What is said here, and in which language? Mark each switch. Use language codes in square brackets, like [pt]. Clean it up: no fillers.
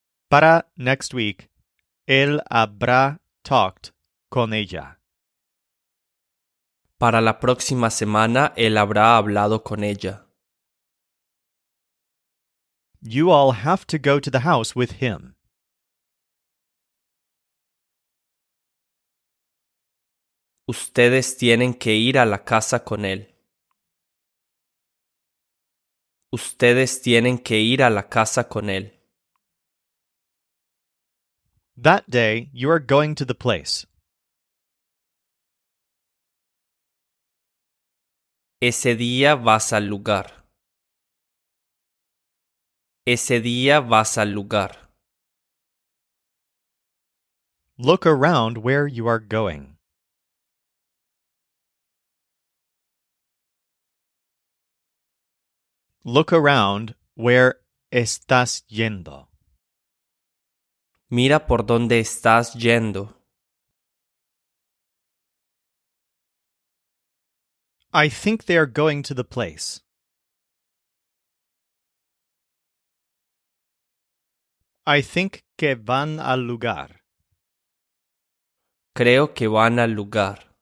[es] Para [en] next week, [es] él habrá [en] talked [es] con ella. Para la próxima semana él habrá hablado con ella. [en] You all have to go to the house with him. [es] Ustedes tienen que ir a la casa con él. Ustedes tienen que ir a la casa con él. [en] That day, you are going to the place. [es] Ese día vas al lugar. Ese día vas al lugar. [en] Look around where you are going. Look around where [es] estás yendo. Mira por dónde estás yendo. [en] I think they are going to the place. I think [es] que van al lugar. Creo que van al lugar.